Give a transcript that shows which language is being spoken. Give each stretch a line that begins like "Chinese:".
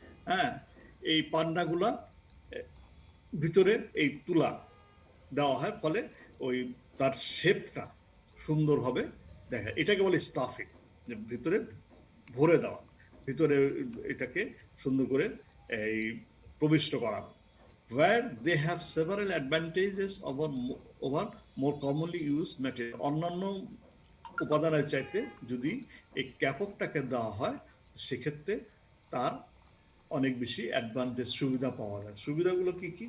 Bangla: হ্যাঁ, এই পান্ডাগুলা ভিতরে এই তুলা দেওয়া হয়, ফলে ওই তার শেপটা সুন্দরভাবে দেখা, এটাকে বলে স্টাফিং, যে ভিতরে ভরে দেওয়া, ভিতরে এটাকে সুন্দর করে এই প্রবিষ্ট করা।
English: where they have several advantages over more commonly used material.
Bangla: অন্যান্য উপাদানের চাইতে যদি এই ক্যাপকটাকে দেওয়া হয়, সেক্ষেত্রে তার অনেক বেশি অ্যাডভান্টেজ, সুবিধা পাওয়া যায়। সুবিধাগুলো কি কি?